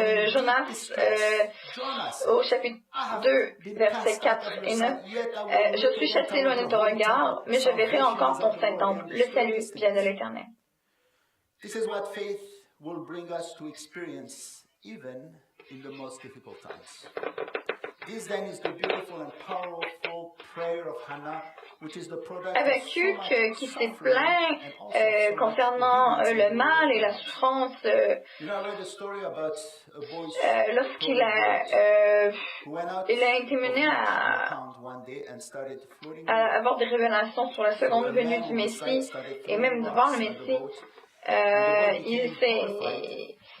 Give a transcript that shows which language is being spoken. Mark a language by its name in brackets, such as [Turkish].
[French] Jonas, au chapitre 2, versets 4 et 9, je suis chassé loin de ton regard, mais je verrai encore ton Saint-Temple. Le salut vient de l'Éternel. [English] This is what faith will bring us to experience even in the most difficult times. This then is the beautiful and powerful prayer of Hannah, which is the product [French] Habakkuk qui s'est plaint concernant le mal et la souffrance lorsqu'il a été mené à avoir des révélations sur la seconde venue du Messie et même devant le Messie.